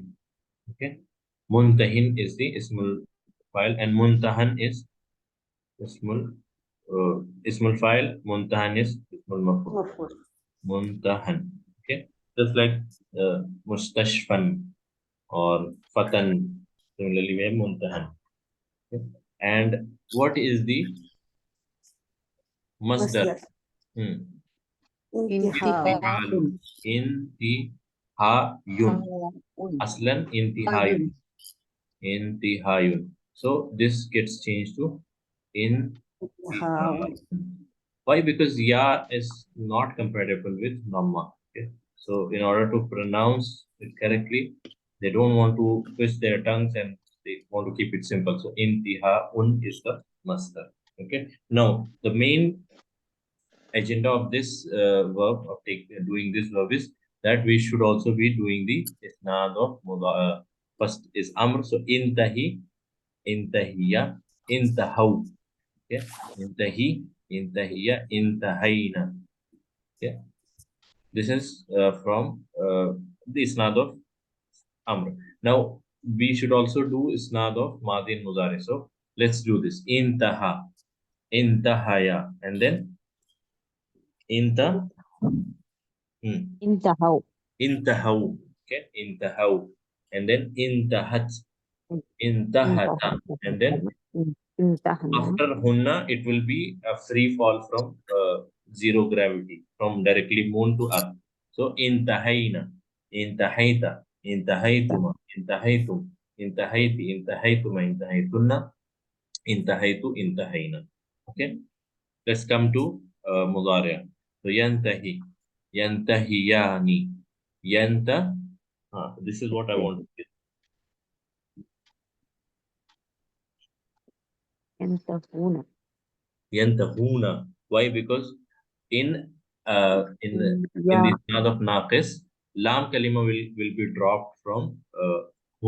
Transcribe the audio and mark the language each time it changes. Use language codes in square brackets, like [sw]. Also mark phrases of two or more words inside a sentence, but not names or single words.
[en] Okay, muntahin is the [ar] اسم الفاعل [en] and muntahan is [ar] اسم الفاعل. [en] Muntahan is [ar] اسم المفعول. مفعول. [en] Muntahan. Okay, just like mustashfan or fatan. Similarly, we have muntahan. Okay? And what is the masdar? [ar] مصدر. Hmm. انتهاء. انتهاء. أصلا انتهاء. Intihayun. [en] So this gets changed to [ar] انتهاء. [en] Why? Because ya is not compatible with Namma. Okay? So in order to pronounce it correctly, they don't want to twist their tongues and they want to keep it simple. So intihaun is the masdar. Okay. Now the main agenda of this verb of doing this verb is that we should also be doing the isnad of first is amr. [ar] So انته انتهي انتهوا. Okay, انتهي، انتهينا. [en] Okay, this is from the isnad of amr. Now we should also do isnad of madi and mudari. So let's do this. [ar] انتهى، انتهيا, [en] and then [ar] inta, انتهوا intahaw. Okay, intahaw, [en] and then [ar] انتهت، انتهتا, [en] and then [ar] انتهنا [en] after hunna it will be a free fall from zero gravity from directly moon to earth. [ar] So انتهينا، انتهيت، انتهيتما، انتهيتم، انتهيتِ، انتهيتما، انتهيتن، انتهيت، انتهينا. [en] Okay, let's come to mudari. [ar] So ينتهي، ينتهيان، ينت. [en] This is what I want to say. [ar] ينتهون [en] Yantahuna. Why? Because in in the يا isnad of naqis, [ar] لام كلمة [en] will be dropped from hum.